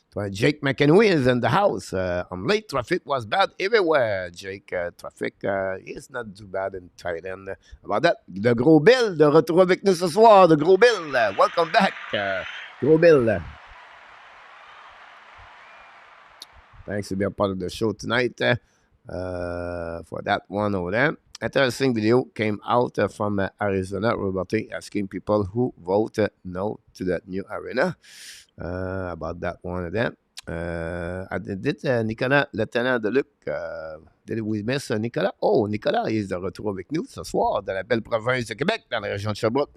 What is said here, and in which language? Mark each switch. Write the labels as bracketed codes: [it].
[en] Jake McEnwee is in the house. I'm late. Traffic was bad everywhere. Jake, traffic is not too bad in Thailand. About that, the Gros Bill, [fr] de retour avec nous ce soir. [en] The Gros Bill, welcome back. Gros Bill. Thanks for being part of the show tonight for that one over there. interesting video came out from Arizona. Roberto asking people who voted no to that new arena. About that one of them. Did Nicolas Lieutenant de Luc, did we miss Nicolas? [fr] Oh, Nicolas est de retour avec nous ce soir dans la belle province de Québec, dans la région de Sherbrooke.